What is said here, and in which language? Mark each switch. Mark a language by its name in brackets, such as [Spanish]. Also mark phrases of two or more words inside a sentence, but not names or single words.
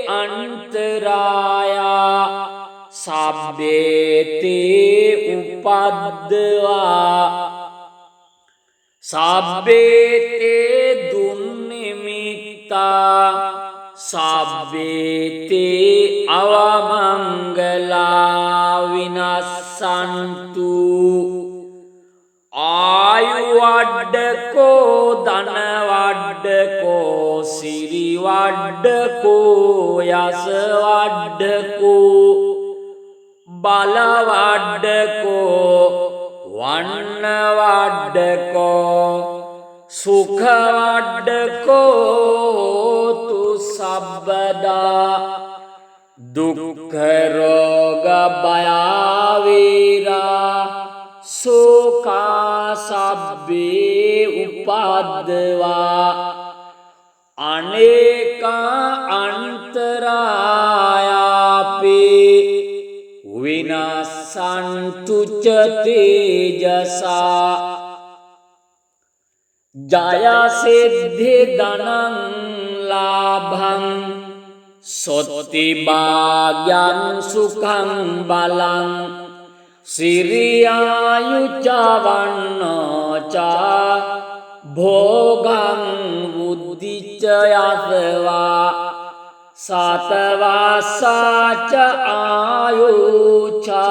[Pali] අන්තරායා සබ්බේ තේ උපද්දවා සබ්බේ තේ දුන්නිමිත්තා සබ්බේ තේ අවමංගලා විනස්සන්තු ආයු වඩ්ඩකෝ ධන වඩ්ඩකෝ සිරි වඩ්ඩකෝ වඩ්ඩකෝ යස වඩ්ඩකෝ බල වඩ්ඩකෝ වන්න වඩ්ඩකෝ සුඛ වඩ්ඩකෝ තු සබ්බදා දුක්ඛ රෝග භය වේරා සෝකා සබ්බේ උපද්දවා අනේකා අන්තරායාපේ විනාසන්තු ච තේජසා ජය සිද්ධි ධනං ලාභං සොත්ති භාග්‍යං සුඛං බලං සිරියායුච වන්නෝච භෝගං බුද්ධිච යසවා සතවාසාච ආයුච